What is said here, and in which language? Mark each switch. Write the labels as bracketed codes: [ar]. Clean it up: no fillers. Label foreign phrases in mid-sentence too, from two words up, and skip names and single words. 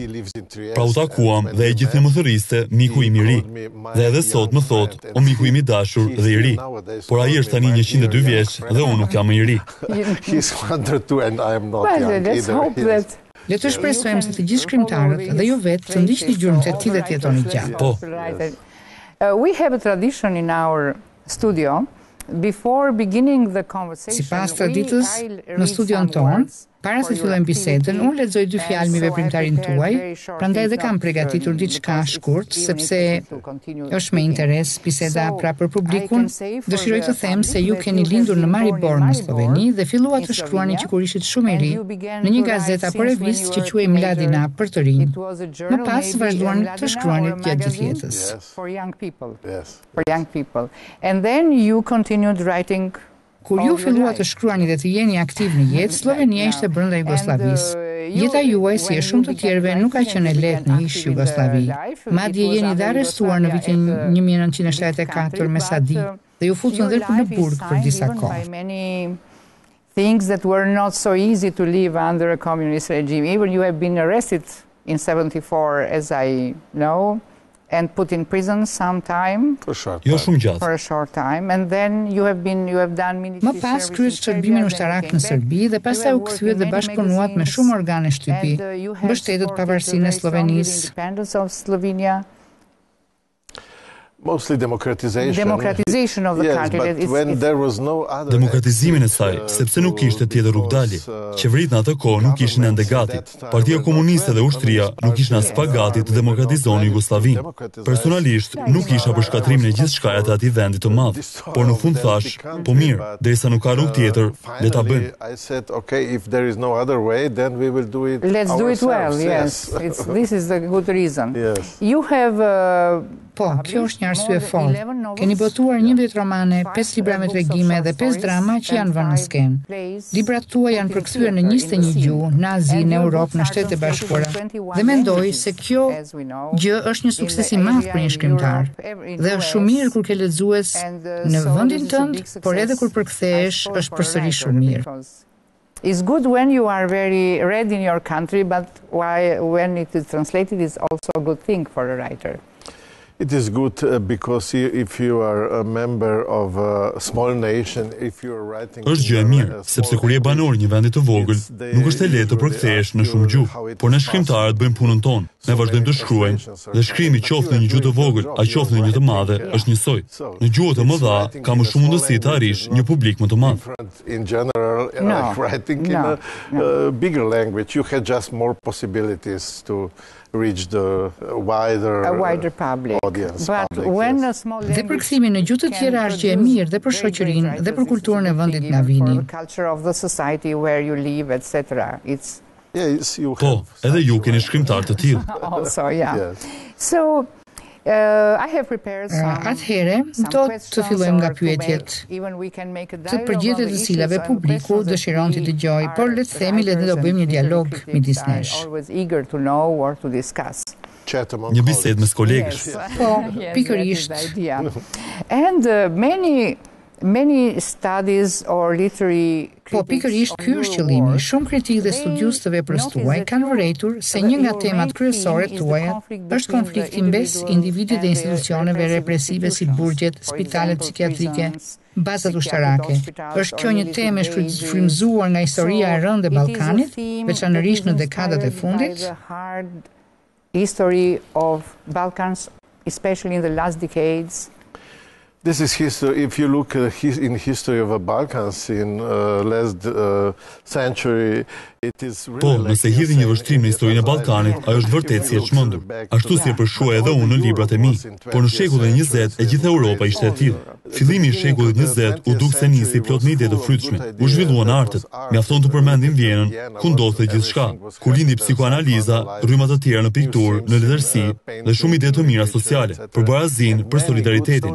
[sq] Pra u takuam dhe e gjithë më thërriste miku im i ri. Dhe edhe sot më thot, o miku im i dashur dhe i ri. Por ai është tani 102 vjeç dhe unë nuk jam më i ri. Le të shpresojmë se të gjithë shkrimtarët dhe ju vetë të ndiqni gjurmët e tij dhe të jetoni gjatë. Po. [en] We have a tradition in our studio. Before beginning the conversation, [sq] sipas traditës, në studion tonë, para se të fillojmë bisedën, unë lexoj 2 fjalë me veprimtarin tuaj, prandaj edhe kam përgatitur diçka shkurt, sepse është me interes biseda pra për publikun. Dëshiroj të them se ju keni lindur në Maribor në Sloveni dhe filluat të shkruani që kur ishit shumë i ri, në një gazetë apo revistë që quhej Mladina për të rinj. Më pas vazhduan të shkruani gjatë gjithë jetës. [en] For young people. And then you continued writing. [sq] Kur ju filluat të shkruani dhe të jeni aktiv në jetë, Slovenia ishte brenda Jugosllavisë. Jeta juaj, si e shumë të tjerëve, nuk ka qenë e lehtë në ish Jugosllavi. Madje jeni dhe arrestuar në vitin 1974 me Sadi dhe ju futën dhe në burg për disa kohë. [en] Things that were not so easy to live under a communist regime. Even you have been arrested in 74, as I know, and put in prison some time. For a short time, and then you have done military. [sq] Më pas kryet shërbimin ushtarak në Serbi dhe pastaj u kthyet dhe bashkëpunuat me shumë organe shtypi. Mbështetet pavarësinë e Slovenisë. [en] Mostly democratization of the country. But when there was no other [sq] Demokratizimin e saj, sepse nuk kishte tjetër rrugdalje. Qeveritë në atë kohë nuk ishin ende gati. Partia Komuniste dhe ushtria nuk ishin as pa gati të demokratizonin Jugosllavinë. Personalisht nuk isha për shkatrimin e gjithçkaja të atij vendi të madh, por në fund thash, po mirë, derisa nuk ka rrugë tjetër, le ta bëjmë. [en] I said, okay, if there is no other way, then we will do it. Let's do it well. Yes, this is the good reason. Yes. You have [sq] Po, kjo është një arsye fortë. Keni botuar 11 romane, 5 libra me tregime dhe 5 drama që janë vënë në skenë. Librat tuaj janë përkthyer në 21 gjuhë, në Azi, në Europë, në Shtetet e Bashkuara. Dhe mendoj se kjo gjë është një sukses i madh për një shkrimtar. Dhe është shumë mirë kur ke lexues në vendin tënd, por edhe kur përkthehesh është përsëri shumë mirë. [en] It's good when you are very read in your country, but when it is translated, it's also a good thing for a writer. It is good because if you are a member of a small nation, if you are writing. [sq] Është gjë e mirë, sepse kur je banor një vendi të vogël, nuk është e lehtë të përkthehesh në shumë gjuhë, por ne shkrimtarët bëjmë punën tonë. Ne vazhdojmë të shkruajmë dhe shkrimi qoftë në një gjuhë të vogël, a qoftë në një të madhe, është njësoj. Në gjuhë të mëdha ka më shumë mundësi të arrish një publik më të madh. [en] In general, writing in a bigger language, you have just more possibilities to reach the wider public. Audience. [sq] Dhe përkthimi në gjuhë të tjera është gjë e mirë dhe për shoqërinë dhe për kulturën e vendit nga vini. Po, edhe ju keni shkrimtar të tillë. [en] Also, yeah. So [sq] Atëhere, do të fillojmë nga pyetjet të përgjigjet të cilave publiku dëshiron të dëgjojë, por le të themi le të do bëjmë një dialog midis nesh. Një bisedë mes kolegësh. Po, pikërisht. [en] And many studies or literary [sq] Po, pikërisht ky është qëllimi. Shumë kritikë dhe studiues të veprës tuaj kanë vërejtur se një nga temat kryesore tuaja është konflikti mes individit dhe institucioneve represive si burgjet, spitalet psikiatrike, bazat ushtarake. Është kjo një temë e frymëzuar nga historia e rëndë e Ballkanit, veçanërisht në dekadat e fundit. [en] History of Balkans, especially in the last decades. This is history. If you look in history of the Balkans in last century, it is really. [sq] Po, nëse hidhi një vështrim në historinë e Ballkanit, ajo është vërtet si e çmendur. Ashtu si e përshkruaj edhe unë në librat e mi. Por në shekullin e 20 e gjithë Europa ishte e tillë. Fillimi i shekullit 20 u duk se nisi plot me ide të frytshme. U zhvilluan artet. Mjafton të përmendim Vjenën, ku ndodhte gjithçka. Ku lindi psikoanaliza, rryma të tjera në pikturë, në letërsi dhe shumë ide të mira sociale, për barazin, për solidaritetin.